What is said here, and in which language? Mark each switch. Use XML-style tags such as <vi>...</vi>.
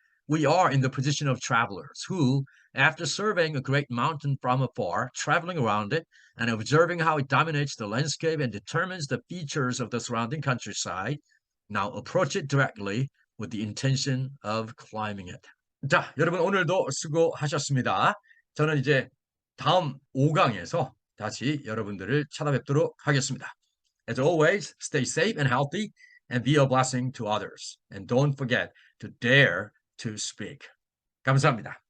<en>We are in the position of travelers who, after surveying a great mountain from afar, traveling around it, and observing how it dominates the landscape and determines the features of the surrounding countryside, now approach it directly with the intention of climbing it.</en> <ko>자, 여러분 오늘도 수고하셨습니다. 저는 이제 다음 5강에서 다시 여러분들을 찾아뵙도록 하겠습니다.</ko> <en>As always, stay safe and healthy and be a blessing to others. And don't forget to dare to speak. 감사합니다.</en>